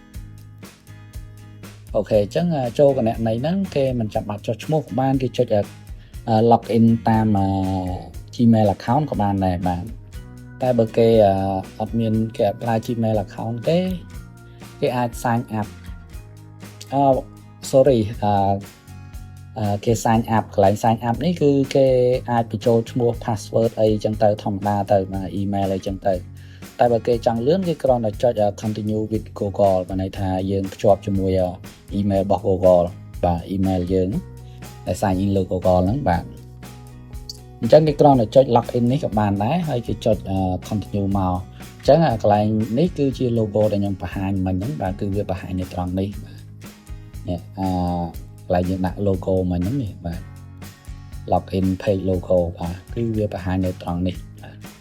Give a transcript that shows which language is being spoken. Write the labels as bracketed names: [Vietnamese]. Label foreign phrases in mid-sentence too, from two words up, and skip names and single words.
[Khmer] អូខេអញ្ចឹងចូលគណនីហ្នឹងគេមិនចាំបាច់ចុះឈ្មោះក៏បានគេចុច [English] log in [Khmer] តាម [English] Gmail account [Khmer] ក៏បានដែរបាទតែបើគេអត់មានគេប្រើ [English] Gmail account [Khmer] ទេគេអាច [English] sign up [Khmer] sorry គេ [English] sign up [Khmer] កន្លែង [English] sign up [Khmer] នេះគឺគេអាចបញ្ចូលឈ្មោះ password អីចឹងទៅធម្មតាទៅបាទ email អីចឹងទៅតែ បើគេចង់លឿនគេគ្រាន់តែចុច [English] continue with Google [Khmer] បានន័យថាយើងភ្ជាប់ជាមួយ email របស់ Google បាទ email យើងដែល [English] sign in [Khmer] លើ Google ហ្នឹងបាទអញ្ចឹងគេគ្រាន់តែចុច login នេះក៏បានដែរហើយគេចុច continue មកអញ្ចឹងកន្លែងនេះគឺជា logo ដែលខ្ញុំបង្ហាញមិញហ្នឹងបាទគឺវាបង្ហាញនៅត្រង់នេះបាទនេះកន្លែងយើងដាក់ logo មិញហ្នឹងនេះបាទ [English] login page logo [Khmer] បាទគឺវាបង្ហាញនៅត្រង់នេះបាទ